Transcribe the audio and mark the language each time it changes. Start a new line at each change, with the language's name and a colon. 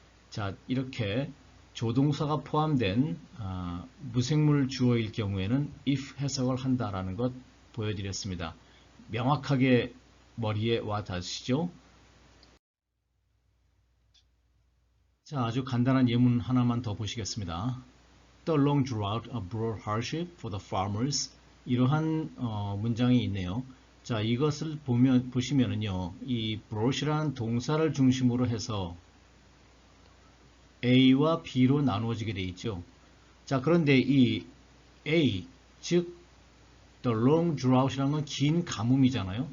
Korean: 자, 이렇게 조동사가 포함된 무생물 주어일 경우에는 if 해석을 한다라는 것 보여드렸습니다. 명확하게 머리에 와 닿으시죠? 자, 아주 간단한 예문 하나만 더 보시겠습니다.
English: The long drought brought hardship for the farmers.
Korean: 이러한 문장이 있네요. 자, 이것을 보시면은요, 이 brought이라는 동사를 중심으로 해서 A와 B로 나누어지게 되어 있죠. 자, 그런데 이 A, 즉
English: the long drought
Korean: 이라는 건 긴 가뭄이잖아요.